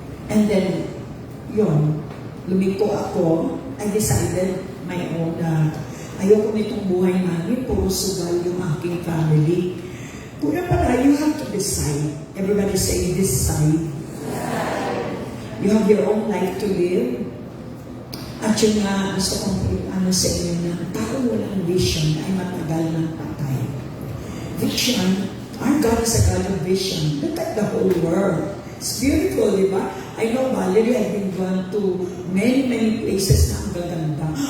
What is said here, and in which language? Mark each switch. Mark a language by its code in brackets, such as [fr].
[en] And then, [tl] yun, lumiko ako, [en] I decided my own [tl] na ayoko nitong buhay namin, puro sugal yung aking family. Kaya pala, [en] you have to decide. Everybody say, decide. You have your own life to live. [tl] At yun nga, gusto kong sa inyo na tao walang vision ay matagal ng patay. [en] Vision, our God is a God of vision. Look at the whole world. It's beautiful, [tl] di ba? [en] I know, Valerie, I've been gone to many places [tl] na ang gaganda.